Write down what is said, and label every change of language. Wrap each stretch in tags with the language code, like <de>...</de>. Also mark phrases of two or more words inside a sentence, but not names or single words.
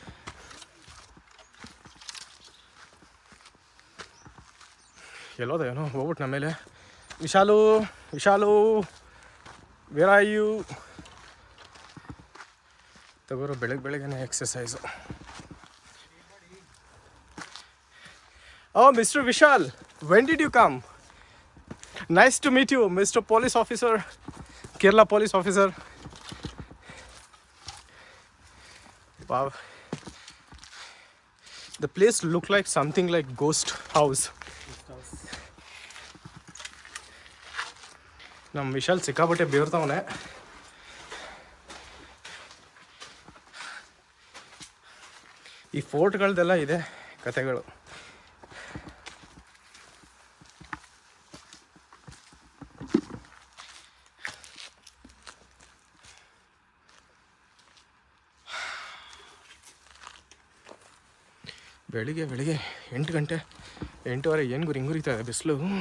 <kn>ಎಲ್ಲೋದ ಏನೋ ಹೋಗ್ಬಿಟ್ಟು ನಮ್ಮ ಮೇಲೆ.</kn> <en>ವಿಶಾಲು ವಿಶಾಲು where are you?</en> <kn>ತಗೋರು ಬೆಳಗ್ಗೆನೇ ಎಕ್ಸಸೈಸು.</kn> <en>O Mister ವಿಶಾಲ್, when did you come? nice to meet you mister police officer, Kerala police officer. Wow, the place look like something like ghost house.</en> <kn>ನಮ್ಮ ವಿಶಾಲ್ ಸಿಕ್ಕಾಪಟ್ಟೆ ಬೇರ್ತಾವನೆ. ಈ ಫೋರ್ಟ್ಗಳದೆಲ್ಲ ಇದೆ ಕತೆಗಳು. ಬೆಳಿಗ್ಗೆ 8 ಗಂಟೆ 8:15 ಏನು ಗುರು ಹಿಂಗುರಿತಾ ಇದೆ ಬಿಸಿಲು.</kn>